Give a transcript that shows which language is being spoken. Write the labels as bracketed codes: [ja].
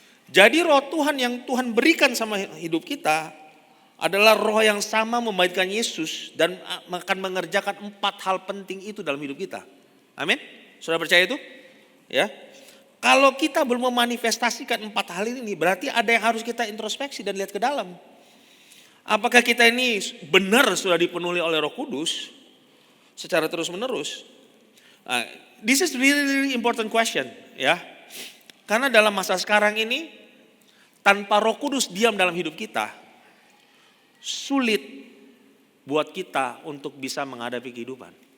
[id] Jadi roh Tuhan yang Tuhan berikan sama hidup kita adalah roh yang sama membangkitkan Yesus dan akan mengerjakan 4 hal penting itu dalam hidup kita. Amin. Sudah percaya itu? Ya. Kalau kita belum memanifestasikan 4 hal ini, berarti ada yang harus kita introspeksi dan lihat ke dalam. Apakah kita ini benar sudah dipenuhi oleh Roh Kudus secara terus menerus? [en] This is really important question, ya. [id] Karena dalam masa sekarang ini tanpa Roh Kudus diam dalam hidup kita, sulit buat kita untuk bisa menghadapi kehidupan.